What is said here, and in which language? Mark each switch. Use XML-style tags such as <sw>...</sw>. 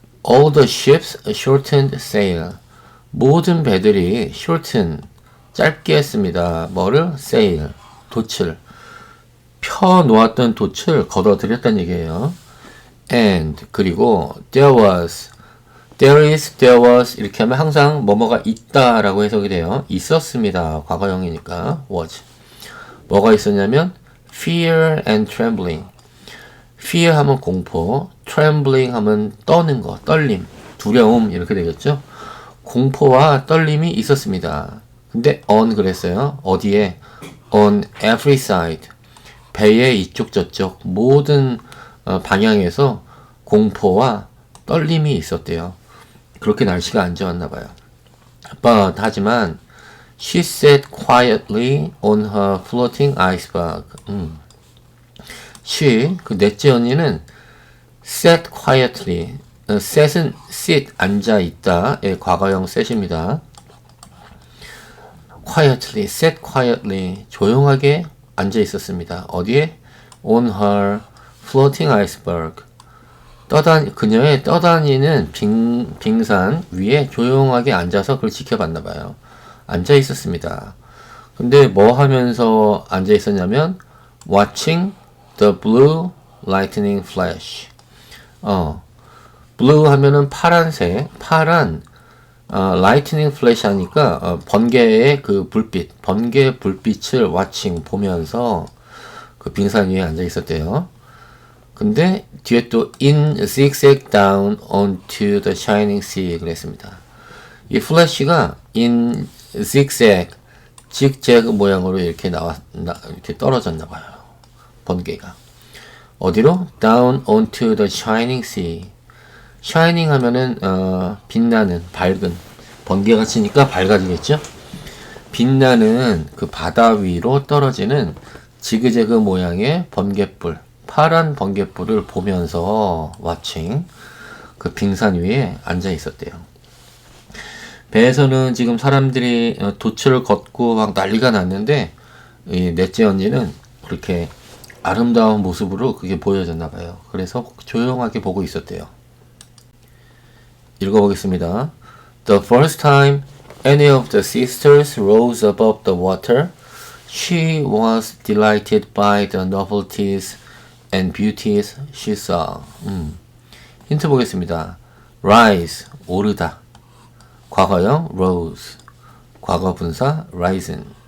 <en>All the ships shortened sail.</en> <ko>모든 배들이 shorten 짧게 했습니다. 뭐를? sail 돛을 펴 놓았던 돛을 걷어들였다는 얘기예요. And 그리고</ko> <en>there was, there is, there was</en> <ko>이렇게 하면 항상 뭐뭐가 있다라고 해석이 돼요. 있었습니다. 과거형이니까 was. 뭐가 있었냐면</ko> <en>fear and trembling.</en> <ko>fear 하면 공포, trembling 하면 떠는 거, 떨림, 두려움 이렇게 되겠죠. 공포와 떨림이 있었습니다.</ko> <en>근데 on</en> <ko>그랬어요. 어디에?</ko> <en>on every side.</en> <ko>배의 이쪽 저쪽 모든 방향에서 공포와 떨림이 있었대요. 그렇게 날씨가 안 좋았나 봐요.</ko> <en>But</en> <ko>하지만</ko> <en>she sat quietly on her floating iceberg.</en> <ko>she 그 넷째 언니는</ko> <en>sat quietly.</en> <ko>set은 sit 앉아 있다의 과거형 set입니다.</ko> <en>quietly, sat quietly</en> <ko>조용하게 앉아 있었습니다. 어디에?</ko> <en>on her floating iceberg.</en> <ko>그녀의 떠다니는 빙산 위에 조용하게 앉아서 그걸 지켜봤나 봐요. 앉아 있었습니다. 근데 뭐 하면서 앉아 있었냐면</ko> <en>watching the blue lightning flash.</en> <ko>blue 하면은 파란색, 파란</ko> <en>lightning flash</en> <ko>하니까 번개의 그 불빛, 번개 불빛을 watching 보면서 그 빙산 위에 앉아 있었대요. 근데 뒤에 또</ko> <en>in zigzag down onto the shining sea</en> <ko>그랬습니다. 이 플래시가 in zigzag, zigzag 모양으로 이렇게 이렇게 떨어졌나 봐요. 번개가. 어디로?</ko> <en>down onto the shining sea.</en> <ko>shining 하면은 빛나는, 밝은, 번개가 치니까 밝아지겠죠? 빛나는 그 바다 위로 떨어지는 지그재그 모양의 번갯불, 파란 번갯불을 보면서 watching 그 빙산 위에 앉아 있었대요. 배에서는 지금 사람들이 도초를 걷고 막 난리가 났는데 이 넷째 언니는 그렇게 아름다운 모습으로 그게 보여졌나 봐요. 그래서 조용하게 보고 있었대요. 읽어보겠습니다.</ko> <en>The first time any of the sisters rose above the water, she was delighted by the novelties and beauties she saw.</en> <ko>힌트 보겠습니다. rise, 오르다. 과거형 rose, 과거 분사 risen.</ko>